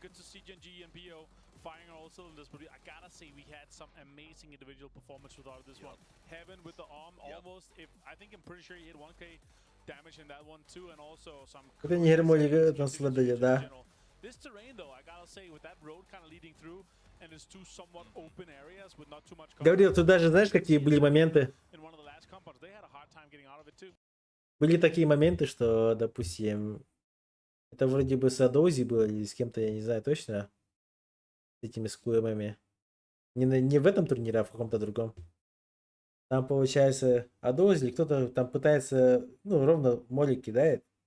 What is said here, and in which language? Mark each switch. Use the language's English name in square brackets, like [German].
[English] Good to see Gen.G and PO firing on all cylinders, but I gotta say we had some amazing individual performance without this one. Heaven with the arm almost. I think I'm pretty sure he hit 1k damage in that one too, and also some. [Russian] Это не Ермолик трансфер, да. [English] This terrain though, I gotta say, with that road kind of leading through, and there's two somewhat open areas with not too much. [Russian] Говорил, тут даже, знаешь, какие были моменты? [English] In one of the last compounds, they had a hard time getting out of it too. [Russian] Были такие моменты, что, допустим, это вроде бы с Адози было или с кем-то, я не знаю точно, с этими скуэмами. Не в этом турнире, а в каком-то другом. Там, получается, Адози, кто-то там пытается, ну, ровно молик кидает.